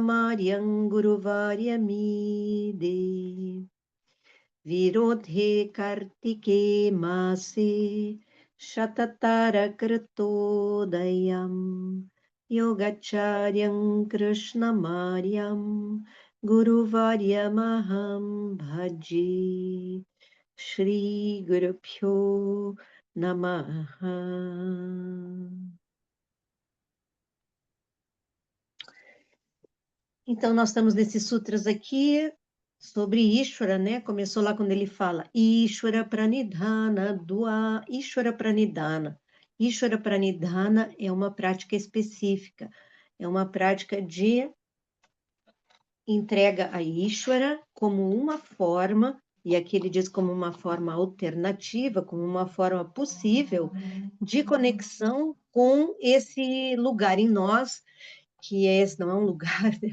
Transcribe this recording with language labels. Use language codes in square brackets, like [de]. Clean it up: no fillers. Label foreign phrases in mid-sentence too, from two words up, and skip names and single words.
[sa] Maryam Guru Varyamide Virodhe Kartike Mase Shatatara Kritodayam Yogacharyam Krishna Maryam Guru Varyamaham Bhaji Shri Guru Pyo Namaha. [pt] Então, nós estamos nesses sutras aqui sobre Ishvara, né? Começou lá quando ele fala [sa] Ishvara Pranidhana, Dua Ishvara Pranidhana. Ishvara Pranidhana [pt] é uma prática específica, é uma prática de entrega a Ishvara como uma forma, e aqui ele diz como uma forma alternativa, como uma forma possível de conexão com esse lugar em nós, que esse não é um lugar, né?